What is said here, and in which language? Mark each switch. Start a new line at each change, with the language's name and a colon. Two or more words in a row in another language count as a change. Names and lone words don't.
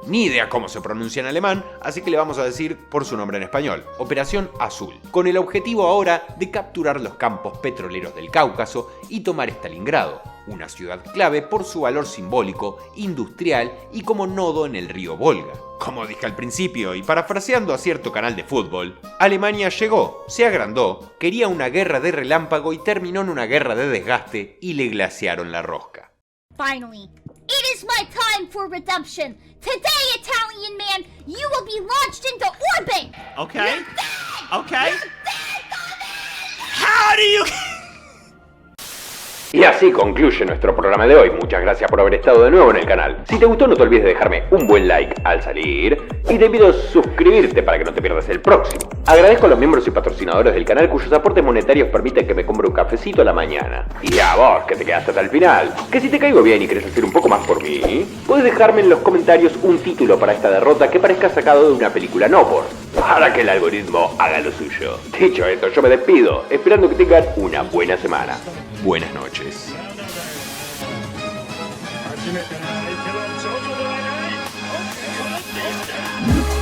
Spanish: Ni idea cómo se pronuncia en alemán, así que le vamos a decir por su nombre en español, Operación Azul, con el objetivo ahora de capturar los campos petroleros del Cáucaso y tomar Stalingrado, una ciudad clave por su valor simbólico, industrial y como nodo en el río Volga. Como dije al principio y parafraseando a cierto canal de fútbol, Alemania llegó, se agrandó, quería una guerra de relámpago y terminó en una guerra de desgaste y le glaciaron la rosca.
English: Finally, it is my time for redemption. Today, Italian man, you will be launched into orbit. Okay. You're dead! Okay. You're dead, Bobby! How do you...
Spanish: Y así concluye nuestro programa de hoy. Muchas gracias por haber estado de nuevo en el canal. Si te gustó, no te olvides de dejarme un buen like al salir. Y te pido suscribirte para que no te pierdas el próximo. Agradezco a los miembros y patrocinadores del canal cuyos aportes monetarios permiten que me compre un cafecito a la mañana. Y a vos, que te quedaste hasta el final, que si te caigo bien y querés hacer un poco más por mí, puedes dejarme en los comentarios un título para esta derrota que parezca sacado de una película no por, para que el algoritmo haga lo suyo. Dicho esto, yo me despido, esperando que tengan una buena semana. Buenas noches.
Japanese: 初めての相手はジョジョではない。